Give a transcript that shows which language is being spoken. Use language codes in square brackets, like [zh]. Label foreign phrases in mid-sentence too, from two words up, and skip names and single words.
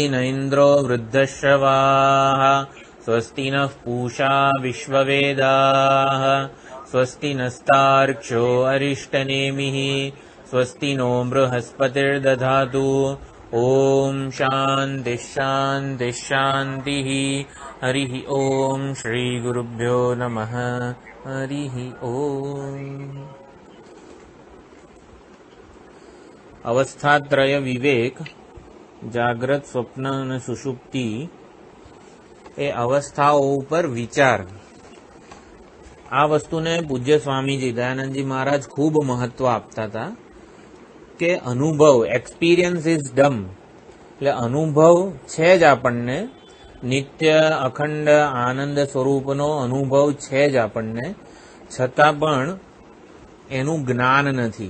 [sa] न इन्द्रो वृद्धश्रवाः स्वस्ति नः पूषा विश्ववेदाः स्वस्ति नस्तार्क्ष्यो अरिष्टनेमिः स्वस्ति नो बृहस्पतिर्दधातु ओम शांति शांति शांति हरिः ओम श्री गुरुभ्यो नमः हरिः ओम। अवस्थात्रय विवेक जाग्रत स्वप्न [gu] અને સુષુપ્તિ એ અવસ્થાઓ ઉપર વિચાર, આ વસ્તુને પૂજ્ય સ્વામીજી દયાનંદજી મહારાજ ખૂબ મહત્વ આપતા હતા કે અનુભવ, [en] experience is dum, [gu] એટલે અનુભવ છે જ આપણને, નિત્ય અખંડ આનંદ સ્વરૂપનો અનુભવ છે જ આપણને, છતાં પણ એનું જ્ઞાન નથી.